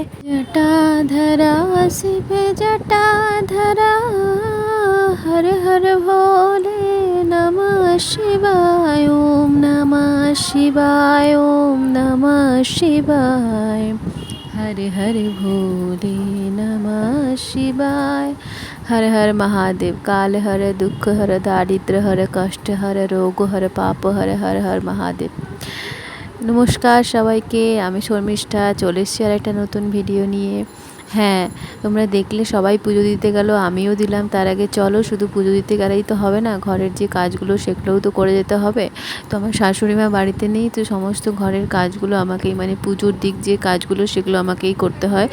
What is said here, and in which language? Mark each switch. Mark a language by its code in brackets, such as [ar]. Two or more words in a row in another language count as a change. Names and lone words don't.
[hi] जटाधरा शिव जटाधरा, हर हर भोले नमः शिवाय। ओम नमः शिवाय, ओम नमः शिवाय। हर हर भोले नमः शिवाय। हर हर महादेव। काल हर, दुख हर, दारिद्र हर, कष्ट हर, रोग हर, पाप हर, हर हर महादेव। [bn] নমস্কার সবাইকে, আমি শর্মিষ্ঠা চলে এসেছি আর একটা নতুন ভিডিও নিয়ে। হ্যাঁ, তোমরা দেখলে সবাই পুজো দিতে গেল, আমিও দিলাম। তার আগে চলো, শুধু পুজো দিতে গেলেই তো হবে না, ঘরের যে কাজগুলো সেগুলোও তো করে যেতে হবে। তো আমার শাশুড়ি মা বাড়িতে নেই, তো সমস্ত ঘরের কাজগুলো আমাকেই, মানে পুজোর দিক যে কাজগুলো সেগুলো আমাকেই করতে হয়।